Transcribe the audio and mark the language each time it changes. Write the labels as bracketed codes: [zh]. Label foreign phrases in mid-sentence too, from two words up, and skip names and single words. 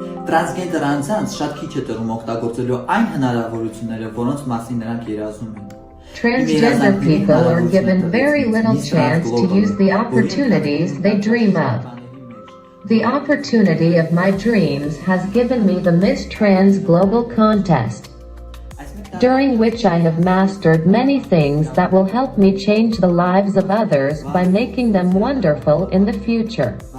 [hy] Տրանսգենդեր անձանց շատ քիչ է տրվում օգտագործելու այն հնարավորությունները, որոնց մասին նրանք երազում են։ [en] Transgender people are given very little chance to use the opportunities they dream of. The opportunity of my dreams has given me the Miss Trans Global contest, during which I have mastered many things that will help me change the lives of others by making them wonderful in the future.